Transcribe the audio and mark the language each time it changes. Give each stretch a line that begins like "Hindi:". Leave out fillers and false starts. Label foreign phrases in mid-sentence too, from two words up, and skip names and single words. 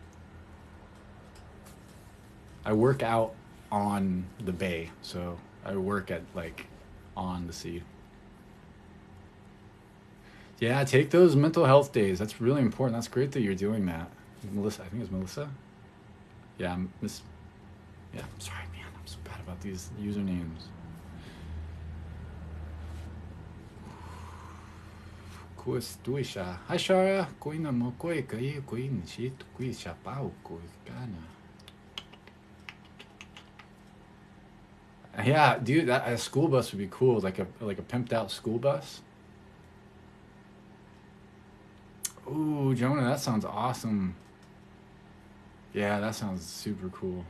English: I work out on the bay, so I work at like on the sea. Yeah, take those mental health days. That's really important. That's great that you're doing that. Melissa, I think it's Melissa. Yeah, Miss. Yeah, I'm sorry, man. I'm so bad about these usernames. Kuistuisha. Hi, Shara. Kuina mo koi kai kuin shit kuisha pau kuikana. Yeah, dude, a school bus would be cool, like a pimped out school bus. Ooh, Jonah, that sounds awesome. Yeah, that sounds super cool.